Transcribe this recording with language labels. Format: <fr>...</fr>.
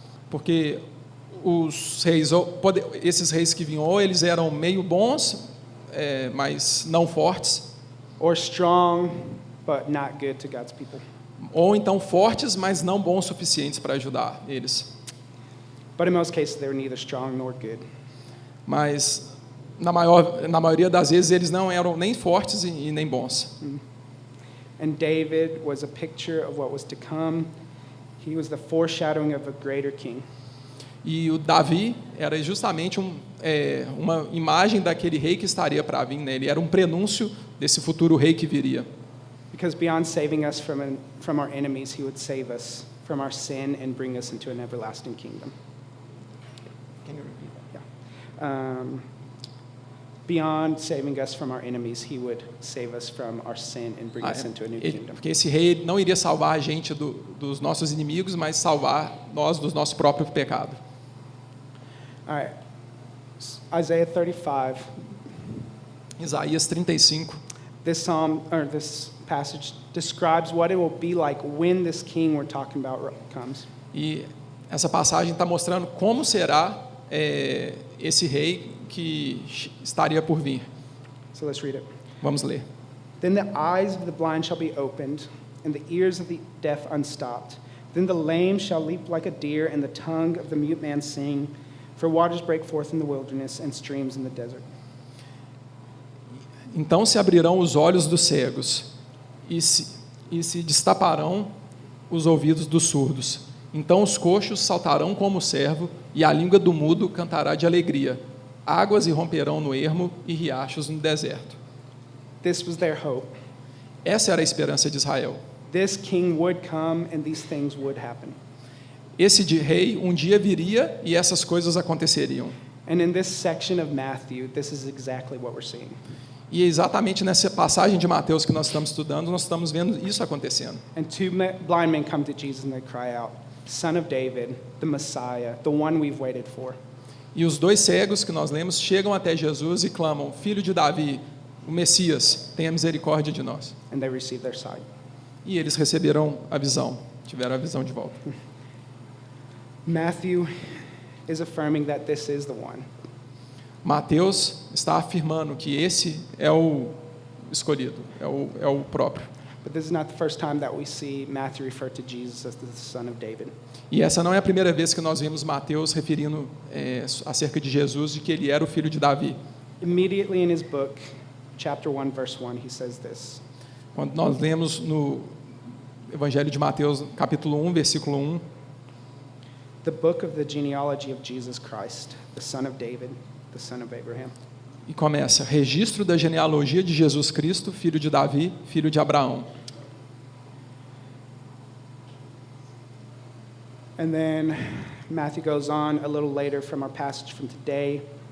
<pt>Porque os reis, esses reis que vinham, ou eles eram meio bons, mas não fortes,</pt> <en>or strong, but not good to God's people.</en> <pt>ou então fortes, mas não bons o suficientes para ajudar eles.</pt> <en>But in most cases, they were neither strong nor good.</en> <pt>Mas na maioria das vezes eles não eram nem fortes e nem bons.</pt> <en>And David was a picture of what was to come. He was the foreshadowing of a greater king.</en> <pt>E o Davi era justamente uma imagem daquele rei que estaria para vir, né? Ele era um prenúncio desse futuro rei que viria.</pt> <en>Because beyond saving us from our enemies, he would save us from our sin and bring us into an everlasting kingdom. Can you repeat that? Yeah. Beyond saving us from our enemies, he would save us from our sin and bring us into a new kingdom.</en> <pt>Porque esse rei não iria salvar a gente dos nossos inimigos, mas salvar nós dos nosso próprio pecado.</pt> <en>All right. Isaiah 35.</en> <pt>Isaías 35.</pt> <en>This passage describes what it will be like when this king we're talking about comes.</en> <pt>E essa passagem está mostrando como será esse rei que estaria por vir.</pt> <en>So let's read it.</en> <pt>Vamos ler.</pt> <en>Then the eyes of the blind shall be opened, and the ears of the deaf unstopped. Then the lame shall leap like a deer, and the tongue of the mute man sing. For waters break forth in the wilderness, and streams in the desert.</en> <pt>Então se abrirão os olhos dos cegos, e se destaparão os ouvidos dos surdos. Então os coxos saltarão como o cervo, e a língua do mudo cantará de alegria. Águas irromperão no ermo e riachos no deserto.</pt> <en>This was their hope.</en> <pt>Essa era a esperança de Israel.</pt> <en>This king would come, and these things would happen.</en> <pt>Esse rei um dia viria e essas coisas aconteceriam.</pt> <en>And in this section of Matthew, this is exactly what we're seeing.</en> <pt>E exatamente nessa passagem de Mateus que nós estamos estudando, nós estamos vendo isso acontecendo.</pt> <en>And two blind men come to Jesus and they cry out, Son of David, the Messiah, the one we've waited for.</en> <pt>E os dois cegos que nós lemos chegam até Jesus e clamam, Filho de Davi, o Messias, tenha misericórdia de nós.</pt> <en>And they receive their sight.</en> <pt>E eles receberam a visão, tiveram a visão de volta.</pt> <en>Matthew is affirming that this is the one.</en> <pt>Mateus está afirmando que esse é o escolhido, é o próprio.</pt> <en>But this is not the first time that we see Matthew refer to Jesus as the son of David.</en> <pt>E essa não é a primeira vez que nós vemos Mateus referindo acerca de Jesus, de que ele era o filho de Davi.</pt> <en>Immediately in his book, chapter 1, verse 1, he says this.</en> <pt>Quando nós lemos no Evangelho de Mateus, capítulo 1, versículo 1,</pt> <en>The book of the genealogy of Jesus Christ, the son of David, the son of Abraham.</en> <pt>e começa, registro da genealogia de Jesus Cristo, filho de Davi, filho de Abraão.</pt> <en>And then Matthew goes on a little later from our passage from today.</en>